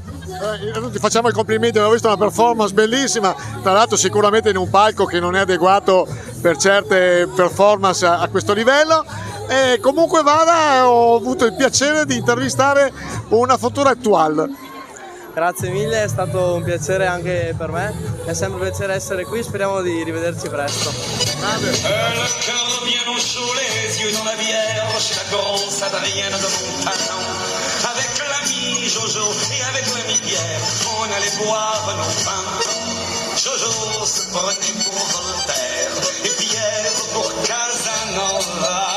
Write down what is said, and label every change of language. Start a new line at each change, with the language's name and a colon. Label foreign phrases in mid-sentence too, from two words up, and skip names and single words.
Italian: Ti facciamo i complimenti, abbiamo visto una performance bellissima, tra l'altro sicuramente in un palco che non è adeguato per certe performance a questo livello. E comunque vada, ho avuto il piacere di intervistare una futura attuale. Grazie mille, è stato un piacere anche per me, è sempre un piacere essere qui, speriamo di rivederci presto. Grande.
French: Le cœur bien au chaud, les yeux dans la vierge, la grosse Adrienne de Montalon. Avec l'ami Jojo et avec l'ami Pierre, on allait boire nos vins. Jojo se prenait pour Voltaire et Pierre pour Casanova.